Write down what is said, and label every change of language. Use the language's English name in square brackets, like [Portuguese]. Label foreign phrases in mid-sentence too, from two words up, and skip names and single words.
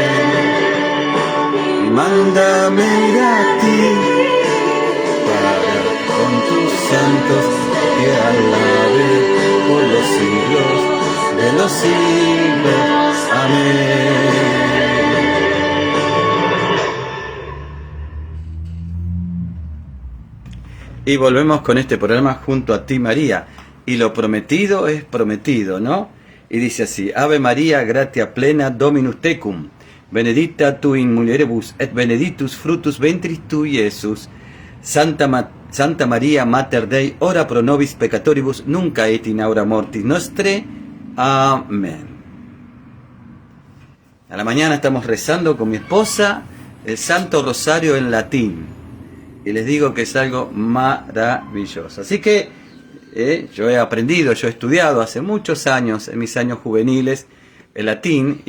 [Spanish] Y mándame a ti, para con tus santos que alabe por los siglos de los siglos. Amén. Y volvemos con este programa junto a ti, María. Y lo prometido es prometido, ¿no? Y dice así: [Latin] Ave María, gratia plena, Dominus tecum, benedicta tu in mulieribus, et benedictus fructus ventris tui, Iesus. Santa María Mater Dei, ora pro nobis peccatoribus, nunc et in hora mortis nostrae. Amén. [Spanish] A la mañana estamos rezando con mi esposa el Santo Rosario en latín. Y les digo que es algo maravilloso. Así que yo he aprendido, yo he estudiado hace muchos años, en mis años juveniles, el latín.